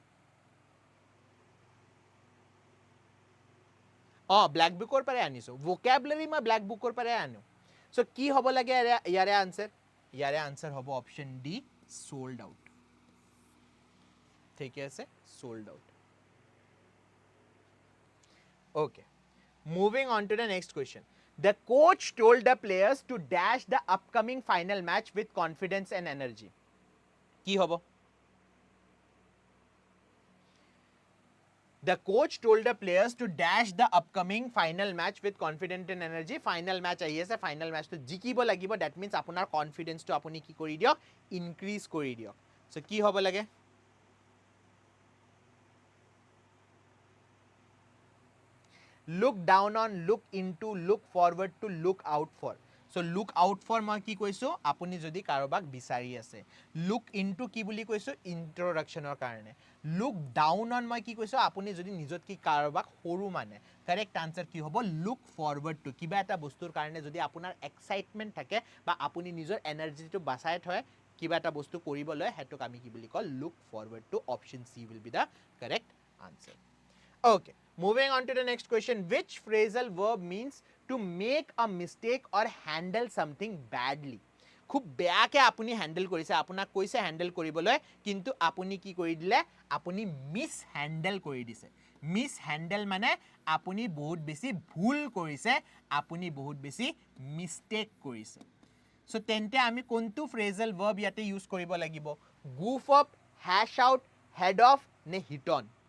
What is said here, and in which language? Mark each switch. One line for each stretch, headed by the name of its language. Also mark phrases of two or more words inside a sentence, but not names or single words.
English: black book
Assamese: পৰাই আনিছোঁ, ভোকেবুলাৰী মই
English: black book
Assamese: পৰাই আনো। চ' কি হ'ব লাগে ইয়াৰে আনচাৰ? ইয়াৰে আনচাৰ হ'ব
English: option D, sold out.
Assamese: ঠিকে আছে,
English: sold out. Okay, moving on to the next question. The coach told the players to dash the upcoming final match with confidence and energy.
Assamese: কি হ'ব?
English: The coach told the players to dash the upcoming final match with confidence and energy. Final match
Assamese: আহি আছে,
English: final match
Assamese: to জিকিব লাগিব,
English: that means
Assamese: আপোনাৰ confidence to আপুনি কি কৰি দিয়ক? Increase কৰি দিয়ক। So কি হ'ব লাগে?
English: Look down on, look into, look forward to, look out for. So look out for
Assamese: মই কি কৈছোঁ? আপুনি যদি কাৰোবাক বিচাৰি আছে।
English: Look into
Assamese: কি বুলি কৈছোঁ? ইন্ট্ৰডাকশ্যনৰ কাৰণে।
English: Look down on
Assamese: মই কি কৈছোঁ? আপুনি যদি নিজত কি কাৰোবাক সৰু মানে।
English: correct answer
Assamese: কি হ'ব?
English: Look forward to,
Assamese: কিবা এটা বস্তুৰ কাৰণে যদি আপোনাৰ এক্সাইটমেণ্ট থাকে বা আপুনি নিজৰ এনাৰ্জিটো বাচাই থয় কিবা এটা বস্তু কৰিবলৈ, সেইটোক আমি কি বুলি কওঁ?
English: Look forward to. Option C will be the correct answer. Okay, moving on to the next question. Which phrasal verb means to make a mistake or handle something badly?
Assamese: খুব বেয়াকে আপুনি হ্যান্ডেল কৰিছে, আপোনাক কৈছে হ্যান্ডেল কৰিবলৈ, কিন্তু আপুনি কি কৰি দিলে? আপুনি
English: miss handle
Assamese: কৰি দিছে।
English: miss handle
Assamese: মানে আপুনি বহুত বেছি ভুল কৰিছে, আপুনি বহুত বেছি মিষ্টেক কৰিছে। সো তেন্তে আমি কোনটো
English: phrasal verb
Assamese: ইয়াতে ইউজ কৰিব লাগিব?
English: goof off, hash out, head off নে hit on?